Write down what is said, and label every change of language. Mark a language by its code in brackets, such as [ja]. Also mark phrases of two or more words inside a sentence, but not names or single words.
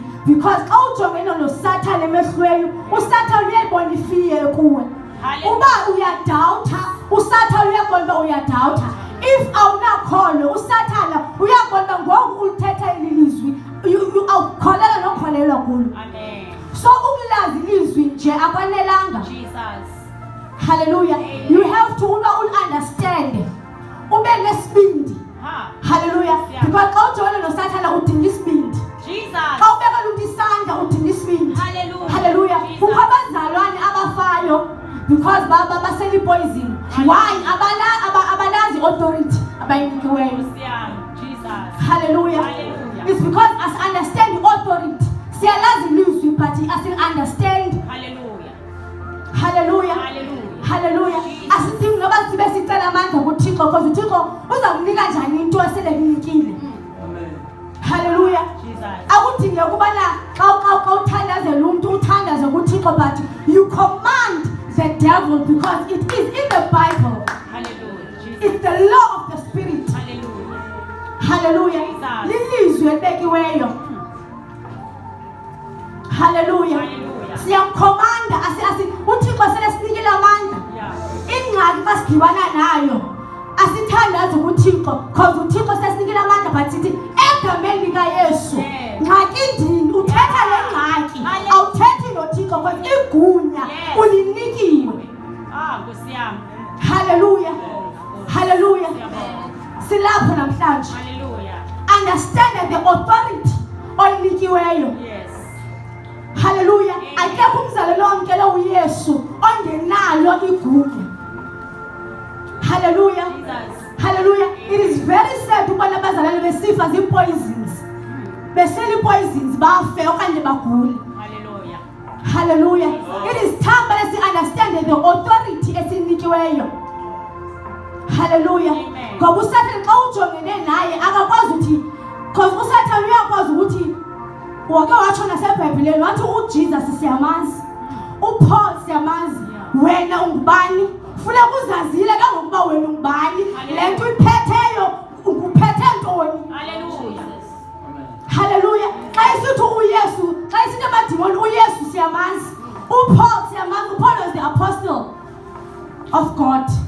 [xh] because xa ujongene noSathane emehlweni uSathane uyayibona ifear kuwe. Uba uyadawutha uSathane uyabona uba uyadawutha. If awunakholo uSathane uyabona ngoku ulithetha ilizwi awukholelwa nokholelwa kulo. Amen. So ukulazi ilizwi nje akwanelanga. Jesus. Hallelujah. Amen. [en] You have to understand. [xh] Ube nesibindi. Hallelujah. Yeah. Because xa ujongene noSathane udinga isibindi. Jesus. Xa ubeka lo mntu isandla udinga isibindi. Hallelujah. Hallelujah. Jesus. Kukho abazalwane abafayo because baseli poison. Why? Abalazi authority abayinikiweyo. Jesus. Hallelujah. Hallelujah. [en] It's because us understand the authority. [xh] Siyalazi ilizwi [en] but us understand. [xh] Hallelujah. Hallelujah. Hallelujah. Hallelujah. Asidingi noba sibe sicela amandla kuThixo because uThixo uzakunika njani into esele kunikile. Amen. Hallelujah. Jesus. Akudinge ukubana xa uthandazela umuntu uthandaze kuThixo [en] but you command the devil because it is in the Bible. Hallelujah. Jesus. It's the law of the spirit. Hallelujah. Hallelujah. Jesus. [xh] Lilizwi elibekiweyo. Hallelujah. Hallelujah. Siyamkhomanda uThixo sele sinikile amandla. Yeah. Ingxaki basidibana nayo asithandaze kuThixo because uThixo sesinikile amandla but sithi egameni likaYesu. Yes. Ngxaki ndini uthetha le ngxaki awuthethi noThixo because igunya Yes. ulinikiwe. Nkosi yami. Hallelujah. Hallelujah. Amen. Silapho namhlanje. Hallelujah. [en] Understand the authority oyinikiweyo. Yes. Hallelujah. Amen. [xh] Akekho umzalelo wamkele uYesu ongenalo igunya. Hallelujah. Jesus. [en] Hallelujah. It is very sad [xh] ukubona abazalwane besifa zi-poisons. Beseli poisons bafe okanye bagule. Hallelujah. Hallelujah. [en] It is time that we understand the authority esinikiweyo. Hallelujah. Amen. [xh] Ngoba uSathane xa ujongene naye akakwazi uthi because uSathane uyakwazi ukuthi wake watsho naseBhayibhileni wathi uJesus siyamazi, uPaul siyamazi, wena ungubani? Funeka uzazile kangokuba wena ungubani, le nto uyiphetheyo uphethe ntoni? Hallelujah. Hallelujah. Xa isithi uYesu, xa isithi amadimoni uYesu siyamazi, uPaul siyamazi, [en] uPaul was the apostle of God.